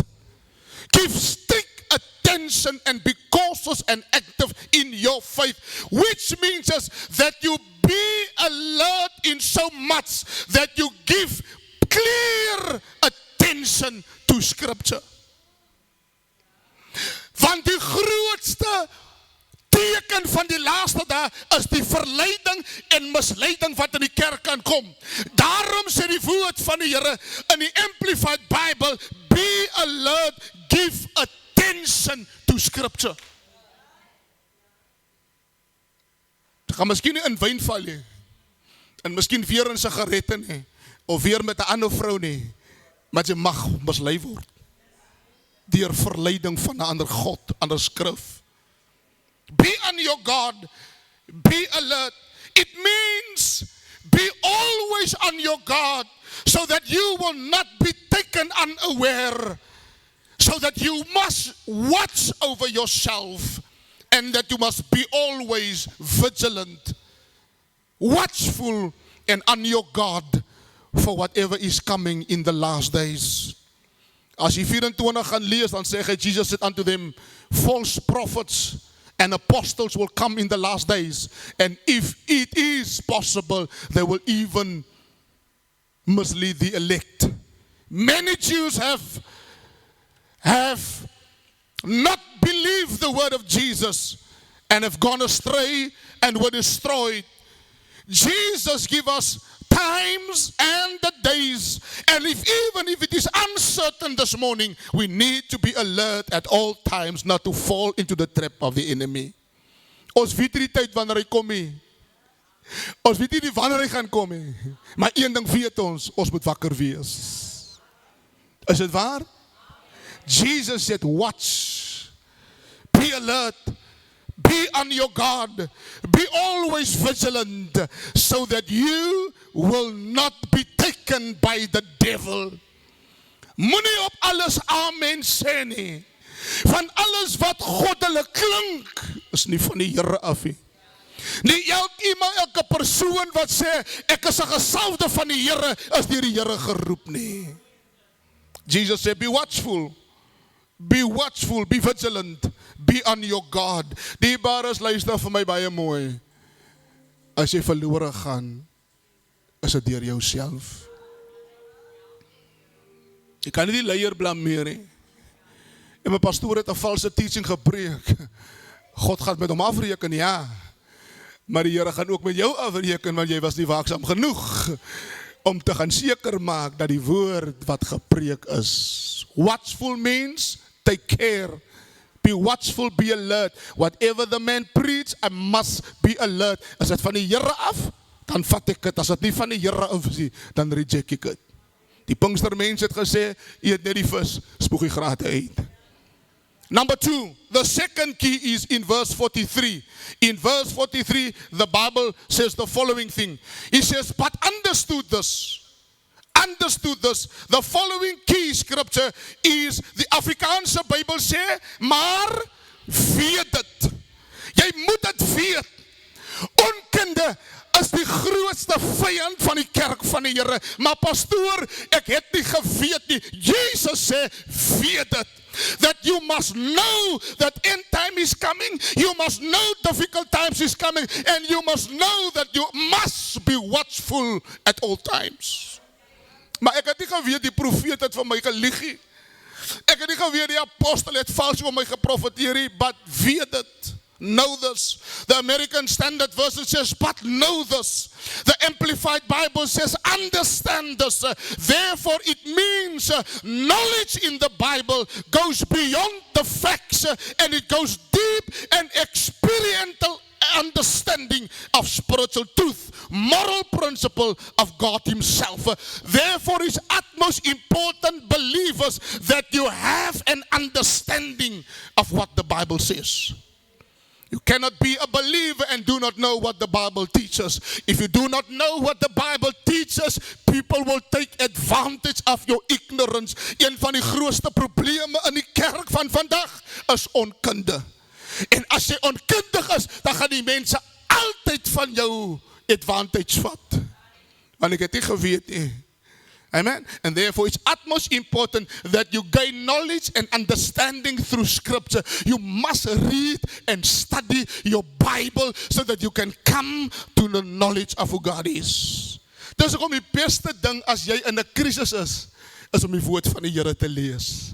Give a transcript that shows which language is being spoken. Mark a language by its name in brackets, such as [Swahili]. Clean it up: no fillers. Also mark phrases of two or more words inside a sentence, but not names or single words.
[English] Give strict attention and be cautious and active in your faith. Which means that you be alert in so much that you give clear attention to Scripture. [Afrikaans] Want die grootste teken van die laaste dae is die verleiding en misleiding wat in die kerk kan kom. Daarom sê die woord van die Here in die Amplified Bible, [English] be alert, give attention to Scripture. [Afrikaans] Ek gaan miskien nie in wyn val nie, en miskien weer in sigarette nie, of weer met 'n ander vrou nie, maar jy mag mislei word deur verleiding van 'n ander God, ander skrif. [English] Be on your guard, be alert. It means be always on your guard, so that you will not be taken unaware, so that you must watch over yourself, and that you must be always vigilant, watchful, and on your guard for whatever is coming in the last days. [Afrikaans] As jy 24 gaan lees, dan sê hy, [English] Jesus said unto them, false prophets and apostles will come in the last days, and if it is possible, they will even mislead the elect. Many Jews have not believed the word of Jesus and have gone astray and were destroyed. Jesus give us times and the days, and even if it is uncertain this morning, we need to be alert at all times not to fall into the trap of the enemy. [Afrikaans] Ons weet nie die tyd wanneer hy kom nie. Ons weet nie wanneer hy gaan kom nie. Maar een ding weet ons moet wakker wees. Is dit waar? [English] Jesus said, watch, be alert, be on your guard, be always vigilant, so that you will not be taken by the devil. [Afrikaans] Moenie op alles amen sê nie. Van alles wat goddelik klink, is nie van die Here af nie. Nie elke persoon wat sê, ek is 'n gesalfde van die Here, is deur die Here geroep nie. [English] Jesus said, be watchful, be vigilant, be on your guard. [Afrikaans] Dierbares, luister vir my baie mooi. As jy verlore gaan, is dit deur jouself. Jy kan nie die leier blameer nie. En my pastoor het 'n valse teaching gepreek. God gaan met hom afreken, ja. Maar die Here gaan ook met jou afreken, want jy was nie waaksaam genoeg om te gaan seker maak dat die woord wat gepreek is. [English] Watchful means take care. Be watchful, be alert. Whatever the man preach, I must be alert. [Afrikaans] As dit van die Here af, dan vat ek dit. As dit nie van die Here af is, dan reject ek dit. Die Pinkstermense het gesê, eet net die vis, spoeg die grate uit. [English] Number 2, the second key is in verse 43. In verse 43, the Bible says the following thing. It says, but understood this. The following key scripture is, the [Afrikaans] Afrikaanse Bijbel sê, maar weet dit. Jy moet dit weet. Onkunde is die grootste vyand van die kerk van die Here. Maar pastoor, ek het nie geweet nie. Jesus sê, weet dit. [English] That you must know that end time is coming, you must know difficult times is coming, and you must know that you must be watchful at all times. [Afrikaans] Maar ek het nie geweet die profeet het van my gelieg nie. Ek het nie geweet die apostel het vals oor my geprofeteer nie, but weet dit. [English] Know this. The American Standard Version says, but know this. The Amplified Bible says, understand this. Therefore, it means knowledge in the Bible goes beyond the facts and it goes deep and experiential understanding of spiritual truth, moral principle of God himself. Therefore, it's utmost important, believers, that you have an understanding of what the Bible says. You cannot be a believer and do not know what the Bible teaches. If you do not know what the Bible teaches, people will take advantage of your ignorance. [Afrikaans] Een van die grootste probleme in die kerk van vandag is onkunde. En as jy onkundig is, dan gaan die mense altyd van jou advantage vat. Want ek het nie geweet nie. Amen. [English] And therefore it's utmost important that you gain knowledge and understanding through scripture. You must read and study your Bible so that you can come to the knowledge of who God is. [Afrikaans] Dis hoekom die beste ding as jy in 'n krisis is om die woord van die Here te lees.